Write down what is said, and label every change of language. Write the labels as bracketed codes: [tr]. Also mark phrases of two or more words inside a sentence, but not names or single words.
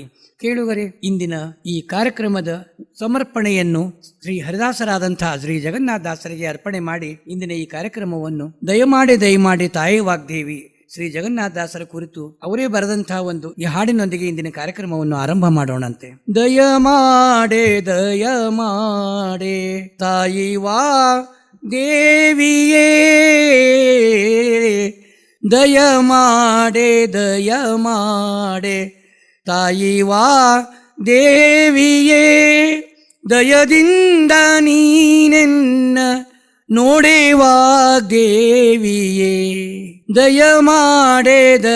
[kn] ಕೇಳುಗರೆ, ಇಂದಿನ ಈ ಕಾರ್ಯಕ್ರಮದ ಸಮರ್ಪಣೆಯನ್ನು ಶ್ರೀ ಹರಿದಾಸರಾದಂತಹ ಶ್ರೀ ಜಗನ್ನಾಥ ದಾಸರಿಗೆ ಅರ್ಪಣೆ ಮಾಡಿ ಇಂದಿನ ಈ ಕಾರ್ಯಕ್ರಮವನ್ನು ದಯಮಾಡಿ ತಾಯಿ ವಾಗ್ದೇವಿ ಶ್ರೀ ಜಗನ್ನಾಥ ದಾಸರ ಕುರಿತು ಅವರೇ ಬರೆದಂತಹ ಒಂದು ಈ ಹಾಡಿನೊಂದಿಗೆ ಇಂದಿನ ಕಾರ್ಯಕ್ರಮವನ್ನು ಆರಂಭ ಮಾಡೋಣಂತೆ. ದಯಮಾಡೆ ತಾಯಿ ವಾ ದೇವಿಯೇ, ದಯಮಾಡೆ ತಾಯಿ ವಾ ದೇವಿಯೇ, ದಯದಿಂದ ನೀನೆನ್ನ ನೋಡೆವಾ ದೇವಿಯೇ, ದಯಮಾಡೆ